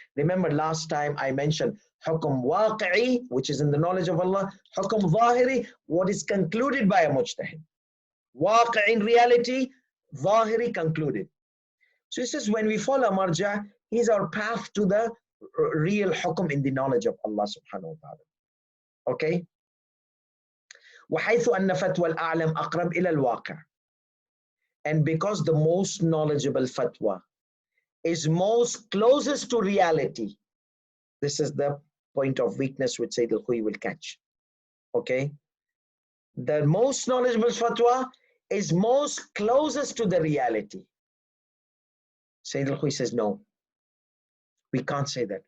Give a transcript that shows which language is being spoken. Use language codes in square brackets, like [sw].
[en] Remember last time I mentioned hukum waqi'i, which is in the knowledge of Allah, hukum zahiri, what is concluded by a mujtahid. Waqi' in reality, zahiri concluded. So he says when we follow marja, is our path to the real hukum in the knowledge of Allah subhanahu wa ta'ala. Okay? [ar] وحيث أن فتوى الأعلم أقرب إلى الواقع. [en] And because the most knowledgeable fatwa is most closest to reality, this is the point of weakness which Sayyid al-Khuy will catch. Okay? The most knowledgeable fatwa is most closest to the reality. Sayyid al-Khuy says, no, we can't say that.